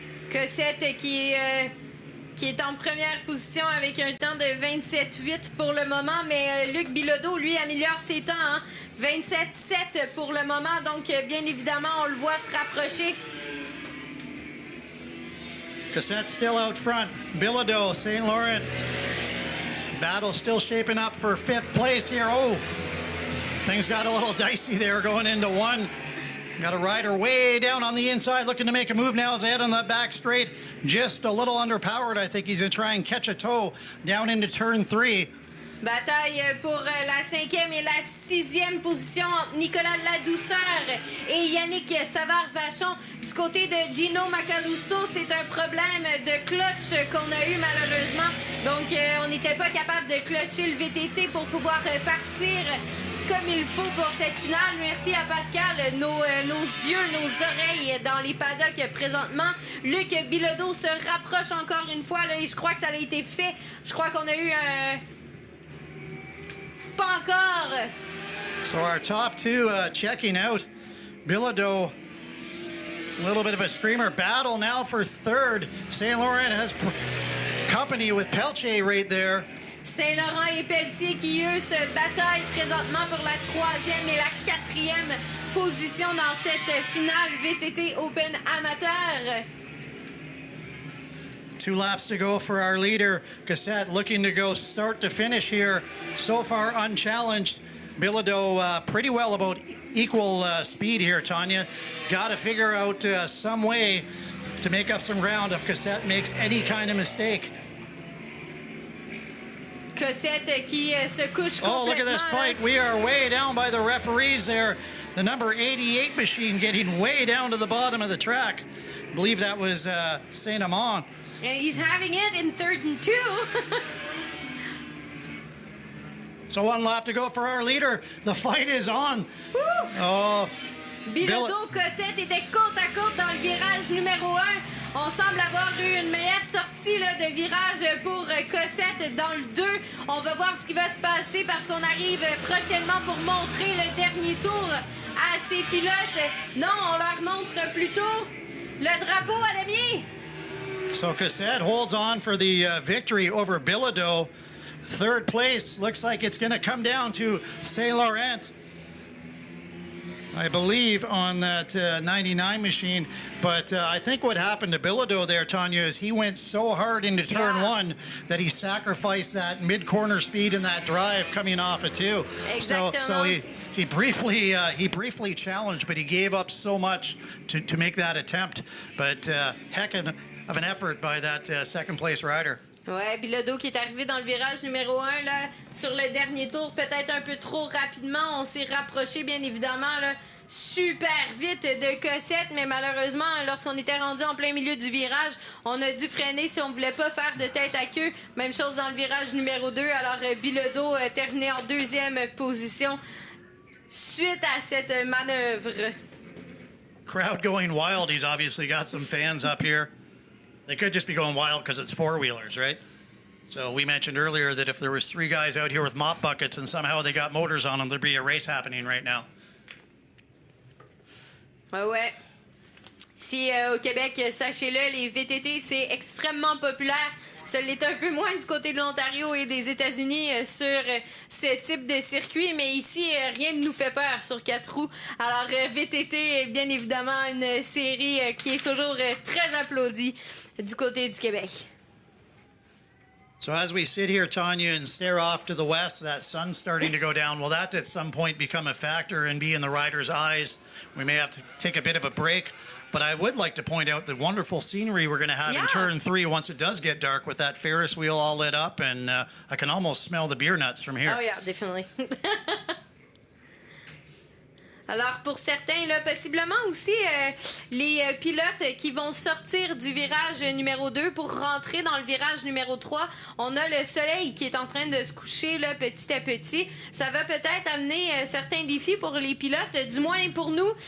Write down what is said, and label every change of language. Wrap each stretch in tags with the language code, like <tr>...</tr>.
<fr>Cossette qui est en première position avec un temps de 27,8 pour le moment, mais Luc Bilodeau, lui, améliore ses temps. Hein? 27,7 pour le moment, donc bien évidemment, on le voit se rapprocher.</fr> <en>Cossette still out front. Bilodeau, St. Laurent. Battle still shaping up for 5th place here. Oh, things got a little dicey there going into 1. Got a rider way down on the inside looking to make a move now as they head on that back straight. Just a little underpowered. I think he's going to try and catch a toe down into turn 3.</en> <fr>Bataille pour la 5e et la 6e position entre Nicolas Ladouceur et Yannick Savard-Vachon. Du côté de Gino Macaluso, c'est un problème de clutch qu'on a eu malheureusement. Donc, on n'était pas capable de clutcher le VTT pour pouvoir partir comme il faut pour cette finale. Merci à Pascal. Nos yeux, nos oreilles dans les paddocks présentement. Luc Bilodeau se rapproche encore une fois là, et je crois que ça a été fait. Je crois qu'on a eu un... Pas encore.</fr> <en>So our top 2 checking out. Bilodeau, a little bit of a screamer. Battle now for 3rd. St. Laurent has company with Peltier right there.</en> <fr>Saint-Laurent et Pelletier qui, eux, se bataillent présentement pour la 3e et la 4e position dans cette finale VTT Open Amateur.</fr> <en>2 laps to go for our leader. Cossette looking to go start to finish here. So far unchallenged. Bilodeau pretty well about equal speed here, Tanya. Got to figure out some way to make up some ground if Cossette makes any kind of mistake.</en> <fr>Cossette qui se couche complètement.</fr> <en>Oh, look at this fight. We are way down by the referees there. The number 88 machine getting way down to the bottom of the track. I believe that was Saint-Amand. And he's having it in 3rd and 2. So 1 lap to go for our leader. The fight is on. Woo! Oh,</en> <fr>Bilodeau, Cossette étaient côte à côte dans le virage numéro 1. On semble avoir eu une meilleure sortie là, de virage pour Cossette dans le 2. On va voir ce qui va se passer parce qu'on arrive prochainement pour montrer le dernier tour à ces pilotes. Non, on leur montre plutôt le drapeau à damier.</fr> <en>So Cossette holds on for the victory over Bilodeau. 3rd place looks like it's going to come down to Saint Laurent, I believe, on that 99 machine. But I think what happened to Bilodeau there, Tanya, is he went so hard into turn 1 that he sacrificed that mid-corner speed in that drive coming off it too. So he briefly challenged, but he gave up so much to make that attempt. But heck of an effort by that 2nd place rider.</en> <fr>Ouais, Bilodeau qui est arrivé dans le virage numéro 1 là, sur le dernier tour, peut-être un peu trop rapidement. On s'est rapproché, bien évidemment, là, super vite de Cossette, mais malheureusement, lorsqu'on était rendu en plein milieu du virage, on a dû freiner si on voulait pas faire de tête à queue. Même chose dans le virage numéro 2. Alors, Bilodeau terminé en 2e position suite à cette manœuvre.</fr> <en>Crowd going wild. He's obviously got some fans up here. They could just be going wild because it's 4-wheelers, right? So we mentioned earlier that if there was 3 guys out here with mop buckets and somehow they got motors on them, there'd be a race happening right now.</en> <fr>Ouais. Si au Québec, sachez-le, les VTT, c'est extrêmement populaire. Ça l'est un peu moins du côté de l'Ontario et des États-Unis sur ce type de circuit, mais ici, rien ne nous fait peur sur 4 roues. Alors, VTT est bien évidemment une série qui est toujours très applaudie du côté du Québec.</fr> <en>So as we sit here, Tanya, and stare off to the west, that sun's starting to go down. Will that at some point become a factor and be in the rider's eyes? We may have to take a bit of a break. But I would like to point out the wonderful scenery we're going to have in turn 3 once it does get dark with that Ferris wheel all lit up. And I can almost smell the beer nuts from here. Oh, yeah, definitely.</en> <fr>Alors, pour certains, là, possiblement aussi les pilotes qui vont sortir du virage numéro 2 pour rentrer dans le virage numéro 3. On a le soleil qui est en train de se coucher là, petit à petit. Ça va peut-être amener certains défis pour les pilotes, du moins pour nous.</fr>